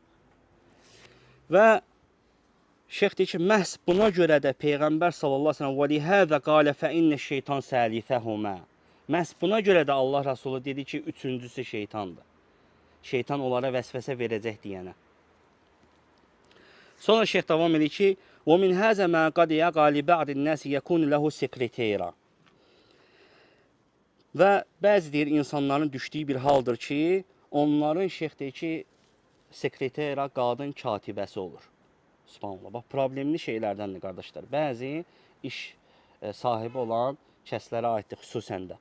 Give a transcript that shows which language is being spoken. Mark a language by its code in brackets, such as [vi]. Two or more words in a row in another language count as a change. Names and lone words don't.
[az] Və şeyx deyir ki, məhz buna görə də Peyğəmbər [ar] صلى الله عليه وسلم ولهذا قال فإن الشيطان ثالثهما. [az] Məhz buna görə də Allah Rəsulü dedi ki, üçüncüsü şeytandır. Şeytan onlara vəsvəsə verəcək deyənə. Sonra şeyx davam edir ki, [ar] وَمِنْ هَذَا مَا قَدْ يَقَى لِبَعْضِ النَّاسِ يَكُونُ لَهُ سِكْرِتَيْرًا. [az] Və bəzi deyir, insanların düşdüyü bir haldır ki, onların şeyx deyir ki, sekretera, qadın katibəsi olur. Subhanallah. Bax, problemli şeylərdəndir, qardaşlar. Bəzi iş sahibi olan kəslərə aiddir, xüsusən də.